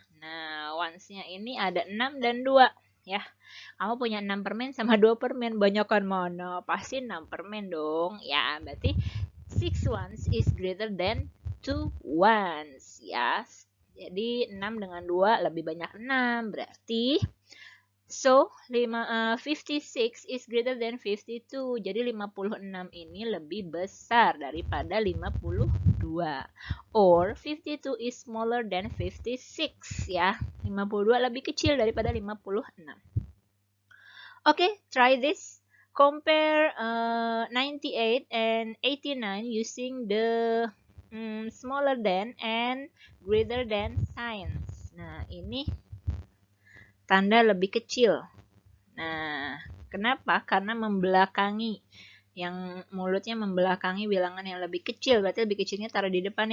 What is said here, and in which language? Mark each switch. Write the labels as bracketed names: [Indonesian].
[Indonesian] Nah, ones-nya ini ada 6 dan 2 ya. Kamu punya 6 permen sama 2 permen, banyakan mana? Pasti 6 permen dong. Ya, berarti [English] 6 ones is greater than 2 ones ya. [Indonesian] Jadi 6 dengan 2 lebih banyak 6. Berarti [English] so 56 is greater than 52. [Indonesian] Jadi 56 ini lebih besar daripada 52. [English] Or 52 is smaller than 56 ya. [Indonesian] 52 lebih kecil daripada 56. [English] Okay, try this. Compare 98 and 89 using the smaller than and greater than signs. [Indonesian] Nah, ini tanda lebih kecil. Nah, kenapa? Karena membelakangi. Yang mulutnya membelakangi bilangan yang lebih kecil. Berarti lebih kecilnya taruh di depan.